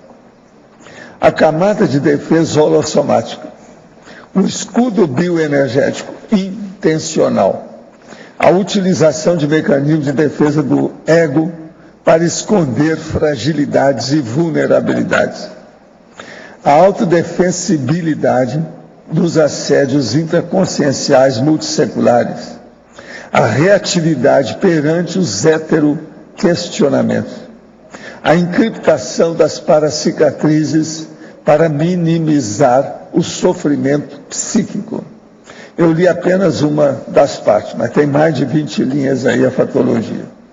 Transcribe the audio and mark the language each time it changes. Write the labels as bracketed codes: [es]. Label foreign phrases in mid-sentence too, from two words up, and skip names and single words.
[pt] A camada de defesa holossomática. O escudo bioenergético intencional. A utilização de mecanismos de defesa do ego para esconder fragilidades e vulnerabilidades. A autodefensibilidade dos assédios intraconscienciais multisseculares. A reatividade perante os heteroquestionamentos. A encriptação das paracicatrizes para minimizar o sofrimento psíquico. Eu li apenas uma das partes, mas tem mais de 20 linhas aí a fatologia.